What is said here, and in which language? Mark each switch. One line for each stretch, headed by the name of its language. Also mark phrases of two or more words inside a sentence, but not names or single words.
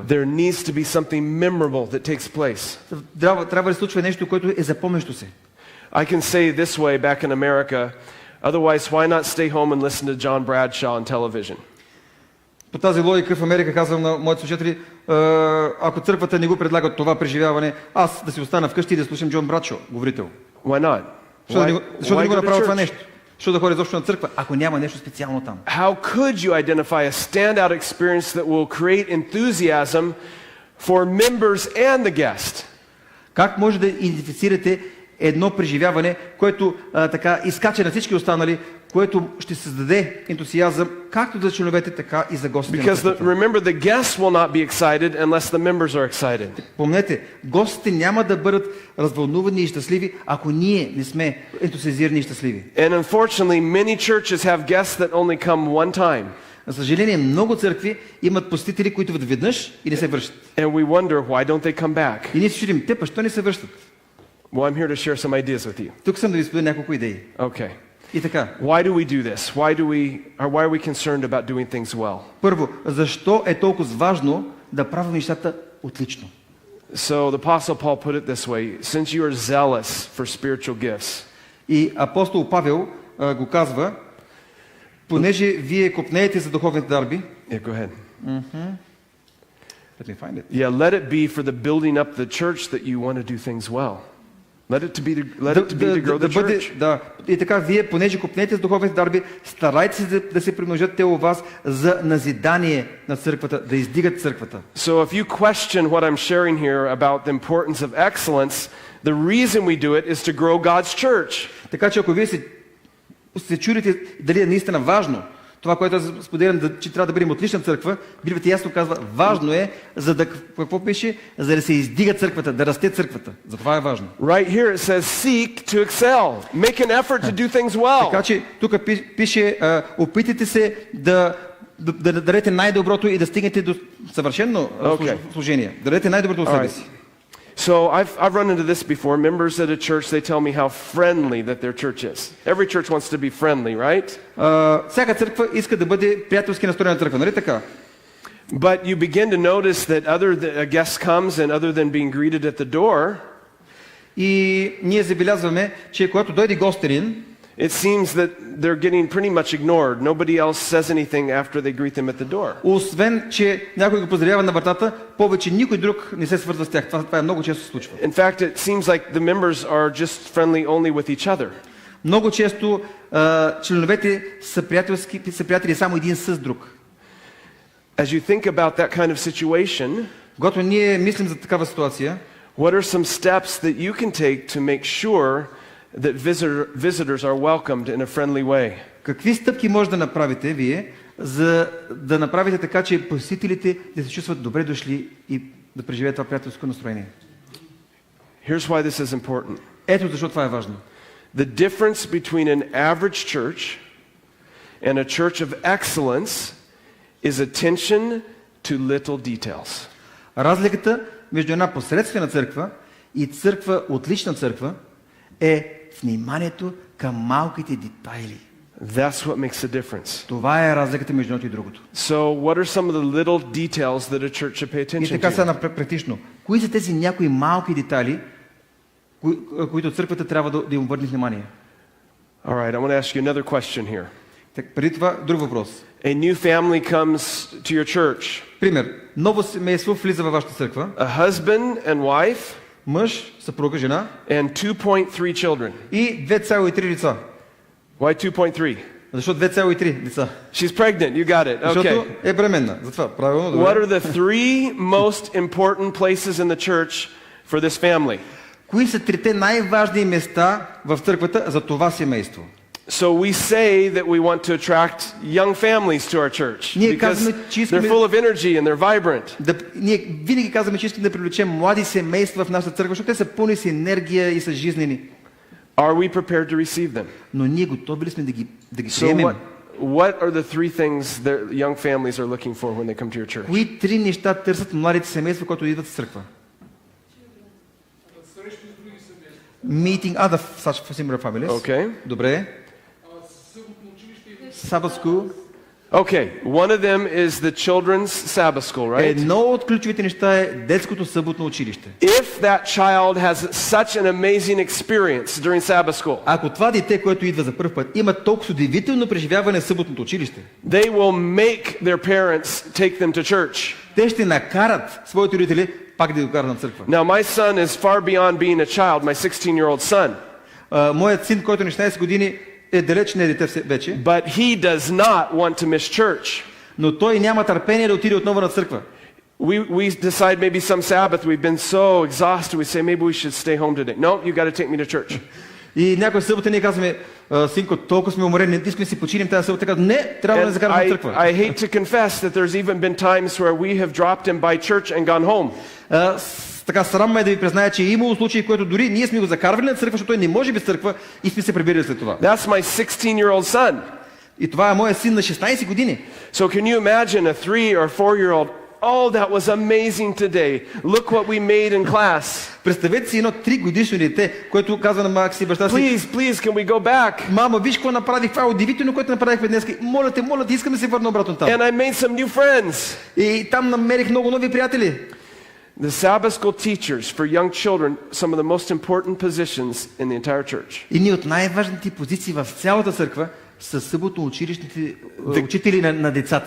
English: There needs to be something memorable that takes place.
Bulgarian: Трябва да се случва нещо, което е запомнящо се.
English: I can say this way back in America, otherwise why not stay home and listen to John Bradshaw on television?
Bulgarian: По тази логика в Америка казвам на моите служители, ако църквата не го предлага това преживяване, аз да си остана вкъщи и да слушам Джон Брадшо, говорител.
English: Why not?
Bulgarian: Защо да не го
English: go to
Bulgarian: направя това
English: church?
Bulgarian: нещо? Защо да ходя изобщо на църква, ако няма нещо специално там?
English: How could you identify a standout experience that will create enthusiasm for members and the guest?
Bulgarian: Как може да идентифицирате едно преживяване, което така изкача на всички останали, което ще създаде ентусиазъм както за членовете, така и за гостите на
English: Because
Bulgarian: църквата?
English: remember, the guests will not be excited unless the members are excited.
Bulgarian: Помнете, гостите няма да бъдат развълнувани и щастливи, ако ние не сме ентусиазирани и щастливи.
English: And unfortunately, many churches have guests that only come one time.
Bulgarian: За съжаление, много църкви имат посетители, които идват веднъж и не се връщат.
English: And we wonder, why don't they come back?
Bulgarian: И ние се чудим, те защо не се връщат?
English: Well, I'm here to share some ideas with you.
Bulgarian: Тук съм да ви споделя няколко идеи.
English: Okay.
Bulgarian: И така,
English: Why do we do this? Why are we concerned about doing things well?
Bulgarian: първо, защо е толкова важно да правим нещата отлично?
English: So the Apostle Paul put it this way, since you are zealous for spiritual gifts,
Bulgarian: И апостол Павел го казва, понеже вие копнеете за духовните дарби.
English: yeah, go ahead. Let me find it. Yeah, let it be for the building up the church that you want to do things well. Let it be to grow the church.
Bulgarian: Да, и така, вие, понеже копнете с духовните дарби, старайте се да се примножат те у вас за назидание на църквата, да издигат църквата.
English: So if you question what I'm sharing here about the importance of excellence, the reason we do it is to grow God's church.
Bulgarian: Така че ако вие се чудите дали е наистина важно, това, което аз споделям, че трябва да бъдем отлична църква, Библията ясно казва, важно е, за да, какво пише? За да се издига църквата, да расте църквата. Затова е важно.
English: Right here it says seek to excel. Make an effort to do things well.
Bulgarian: Така че тук пише, опитайте се да дадете най-доброто и да стигнете до съвършено служение. Да дадете най-доброто от себе си.
English: So I've run into this before. Members at a church, they tell me how friendly that their church is. Every church wants to be friendly, right?
Bulgarian: Всяка църква иска да бъде приятелски настроена църква, нали така?
English: But you begin to notice that a guest comes and other than being greeted at the door,
Bulgarian: И ние забелязваме, че когато дойде гостенин,
English: it seems that they're getting pretty much ignored. Nobody else says anything after they greet them at the door.
Bulgarian: Освен, че някой го поздравява на вратата, повече никой друг не се свързва с тях. Това много често се случва.
English: In fact, it seems like the members are just friendly only with each other.
Bulgarian: Много често членовете са приятели само един с друг.
English: As you think about that kind of situation,
Bulgarian: Когато ние мислим за такава ситуация,
English: what are some steps that you can take to make sure that visitors are welcomed in a friendly way?
Bulgarian: какви стъпки може да направите вие, за да направите така, че посетителите да се чувстват добре дошли и да преживеят това приятелско настроение?
English: Here's why this is important.
Bulgarian: Ето защо това е важно.
English: The difference between an average church and a church of excellence is attention to little details.
Bulgarian: Разликата между една посредствена църква и църква, отлична църква, е вниманието към малките детайли.
English: That's what makes a difference.
Bulgarian: Това е разликата между едното и другото.
English: So, what are some of the little details that a church should pay
Bulgarian: И
English: attention
Bulgarian: така сега
English: to?
Bulgarian: практично. Кои са тези някои малки детайли, които църквата трябва да им обърне внимание?
English: All right, I want to ask you another question here.
Bulgarian: Так, преди това, друг въпрос.
English: A new family comes to your church.
Bulgarian: Пример. Ново семейство влиза във вашата църква.
English: A husband and wife
Bulgarian: Мъж, съпруга, жена
English: and 2.3 children.
Bulgarian: и 2,3 деца.
English: Why 2.3?
Bulgarian: Защо 2,3 деца?
English: She's pregnant. You got it.
Bulgarian: Защото
English: Okay.
Bulgarian: е бременна. Затова, правилно,
English: What
Bulgarian: добре.
English: are the three most important places in the church for this family?
Bulgarian: Кои са трите най-важни места в църквата за това семейство?
English: So we say that we want to attract young families to our church
Bulgarian: Ние
English: because
Bulgarian: казваме, че искаме-
English: they're full of energy and they're vibrant.
Bulgarian: Ние винаги казваме, че искаме да привлечем млади семейства в нашата църква, защото те са пълни с енергия и са жизнени.
English: Are we prepared to receive them?
Bulgarian: Но ние готови ли сме да ги
English: So
Bulgarian: приемем?
English: what are the three things that young families are looking for when they come to your church?
Bulgarian: Кои три неща търсят младите семейства, които идват в църква?
English: Meeting other such similar families. Okay. Добре. Sabbath school. Okay, one of them is the children's Sabbath school, right?
Bulgarian: Едно от ключовите неща е детското съботно училище.
English: If that child has such an amazing experience during Sabbath school,
Bulgarian: Ако това дете, което идва за първ път, има толкова удивително преживяване в съботното училище,
English: they will make their parents take them to church.
Bulgarian: те ще накарат своите родители пак да го карат на църква.
English: Now, my son is far beyond being a child, my 16-year-old son.
Bulgarian: Моят син, който на 16 години е далеч не е дете вече,
English: But he does not want to miss church.
Bulgarian: но той няма търпение да отиде отново на църква.
English: We decide maybe some Sabbath, we've been so exhausted, we say maybe we should stay home today. No, you got to take me to church.
Bulgarian: И някоя събота ние казваме, синко, толкова сме уморени, не искаме да си починем тази събота. Казваме, не, трябва да
English: And
Bulgarian: закараме на църква.
English: I hate to confess that there's even been times where we have dropped him by church and gone home.
Bulgarian: Така срам ме да ви призная, че е имало случаи, които дори ние сме го закарвали на църква, защото той не може без църква и сме се прибирали след това.
English: That's my 16-year-old son.
Bulgarian: И това е моят син на 16 години.
English: So can you imagine a 3 or 4-year-old? Oh, that was amazing today. Look what we made in class.
Bulgarian: Представете си едно 3-годишно дете, което казва на майка си и баща си:
English: Please, can we go back?
Bulgarian: Мама, виж какво направих, това е удивително, което направихме днес. Моля те, искам да се върна обратно там.
English: And I made some new friends.
Bulgarian: И там намерих много нови приятели.
English: The Sabbath school teachers for young children, some of the most important positions in the entire church.
Bulgarian: Едни от най-важните позиции в цялата църква са съботно училищните учители на децата.